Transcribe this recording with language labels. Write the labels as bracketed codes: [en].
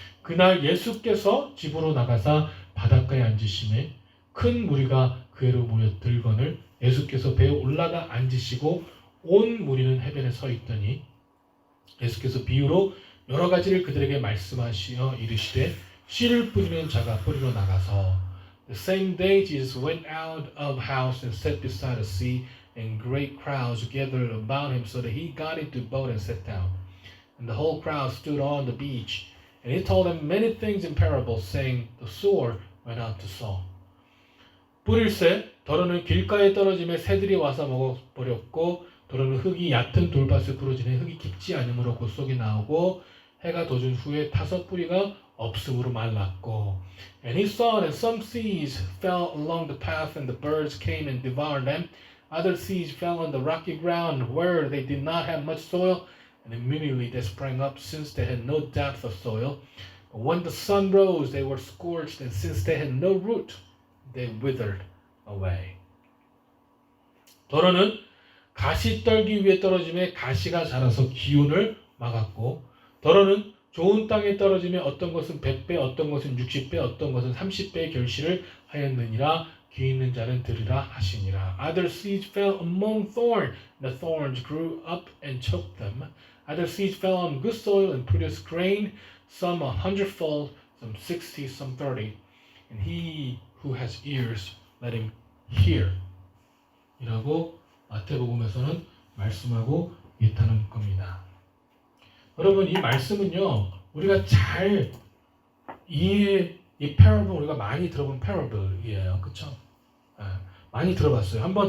[ko] 그날 예수께서 집으로 나가사 바닷가에 앉으심에 큰 무리가 그에로 모여들거늘 예수께서 배에 올라가 앉으시고 온 무리는 해변에 서 있더니 예수께서 비유로 여러 가지를 그들에게 말씀하시어 이르시되 씨를 뿌리는 자가 뿌리러 나가서 [en] The same day Jesus went out of house and sat beside the sea and great crowds gathered about him so that he got into the boat and sat down. And the whole crowd stood on the beach and he told them many things in parables saying the sower went out to sow. [ko] 뿌릴새 더러는 길가에 떨어짐에 새들이 와서 먹어버렸고 더러는 흙이 얕은 돌밭에 부러지니 흙이 깊지 않으므로 곧 쏙이 나오고 해가 돋은 후에 타서 뿌리가 없음으로 말랐고 [en] And he saw that some seeds fell along the path and the birds came and devoured them. Other seeds fell on the rocky ground where they did not have much soil and immediately they sprang up since they had no depth of soil. But when the sun rose they were scorched and since they had no root they withered away. [ko] 더러는 가시 떨기 위에 떨어짐에 가시가 자라서 기운을 막았고 더러는 좋은 땅에 떨어짐에 어떤 것은 100배, 어떤 것은 60배, 어떤 것은 30배의 결실을 하였느니라. 귀 있는 자는 들으라 하시니라. [en] Other seeds fell among thorns, the thorns grew up and choked them. Other seeds fell on good soil and produced grain, some 100-fold, some 60, some 30. And he who has ears, let him hear. [ko] 이라고 마태복음에서는 말씀하고 있다는 겁니다. 여러분, 이 말씀은요, 우리가 잘 이 parable 우리가 많이 들어본 parable이에요. 그렇죠? 많이 들어봤어요.